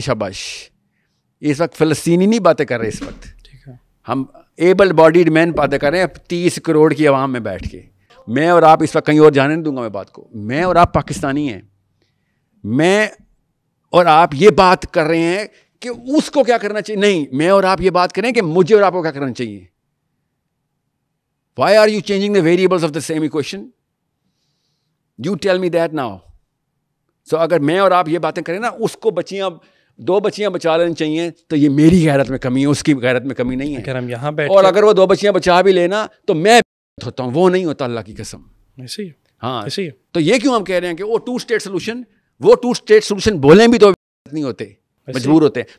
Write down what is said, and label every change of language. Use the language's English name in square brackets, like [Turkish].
[Urdu] شاباش, اس وقت فلسطینی نہیں باتیں کر رہے, اس وقت ہم ایبل باڈیڈ مین باتیں کر رہے ہیں 30 کروڑ کی عوام میں بیٹھ کے. میں اور آپ اس وقت کہیں اور جانے نہیں دوں گا میں بات کو. میں اور آپ پاکستانی ہیں, میں اور آپ یہ بات کر رہے ہیں کہ اس کو کیا کرنا چاہیے. نہیں, میں اور آپ یہ بات کریں کہ مجھے اور آپ کو کیا کرنا چاہیے. [English] Why are you changing the variables of the same equation? You tell me that now. [Urdu] So اگر میں اور آپ یہ باتیں کریں نا, اس کو 2 بچیاں بچا لینی چاہیے, تو یہ میری غیرت میں کمی ہے, اس کی غیرت میں کمی نہیں ہے. اگر ہم یہاں بیٹھ اور اگر وہ 2 بچیاں بچا بھی لینا تو میں ہوتا ہوں وہ نہیں ہوتا اللہ کی قسم. ایسے ہی ہاں ایسے ہی. تو یہ کیوں ہم کہہ رہے ہیں کہ وہ 2 اسٹیٹ سولوشن, وہ 2 اسٹیٹ سولوشن بولیں بھی تو نہیں ہوتے, مجبور ہوتے ہیں.